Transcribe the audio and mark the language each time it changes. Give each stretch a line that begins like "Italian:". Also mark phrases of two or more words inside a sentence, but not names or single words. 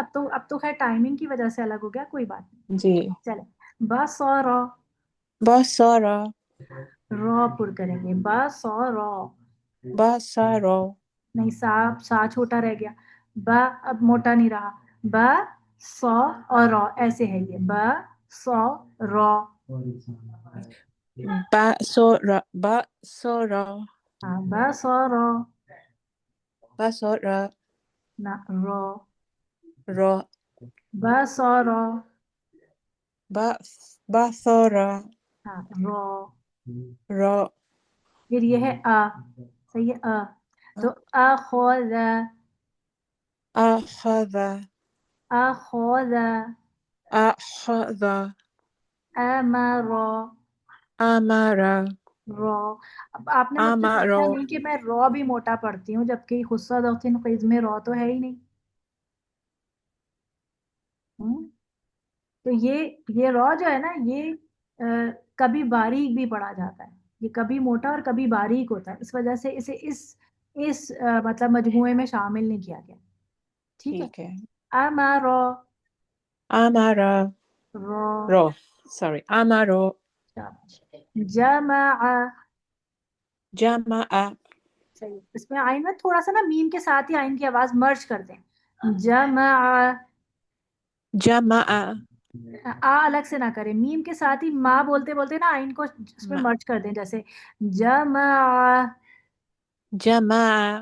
Urdu: اب تو خیر ٹائمنگ کی وجہ سے الگ ہو گیا، کوئی بات نہیں. جی. چلے بصر، بہت سارا. را پر کریں گے بصر. بہت سارا. نہیں سا چھوٹا رہ گیا. با اب موٹا نہیں رہا. با سو اور را ایسے ہے. یہ با سو را. با سورا. با سورا. ہاں با سو را. با سورا. نہ را. را. با سو را. با سورا. ہاں را. را. پھر یہ ہے آ. صحیح ہے آ. تو اخذ. اخذ. اخذ. اخذ. امر. امر. را. اب آپ نے مجھ سے امر. پوچھا نہیں کہ میں را بھی موٹا پڑھتی ہوں، جبکہ
Arabic: خصہ ضغط قیز
Urdu: میں را تو ہے ہی نہیں. تو یہ را جو ہے نا، یہ کبھی باریک بھی پڑھا جاتا ہے. یہ کبھی موٹا اور کبھی باریک ہوتا ہے، اس وجہ سے اسے اس مطلب مجموعے میں شامل نہیں کیا گیا. ٹھیک ہے. ٹھیک ہے. امارا. امر. را. رو. سوری. امر. جمع. جمع. صحیح. اس میں آئین میں تھوڑا سا نا میم کے ساتھ ہی آئین کی آواز مرج کر دیں. جمع. جمع. الگ سے نہ کریں، میم کے ساتھ ہی ماں بولتے بولتے نا آئین کو اس میں مرج کر دیں. جیسے جمع. جمع.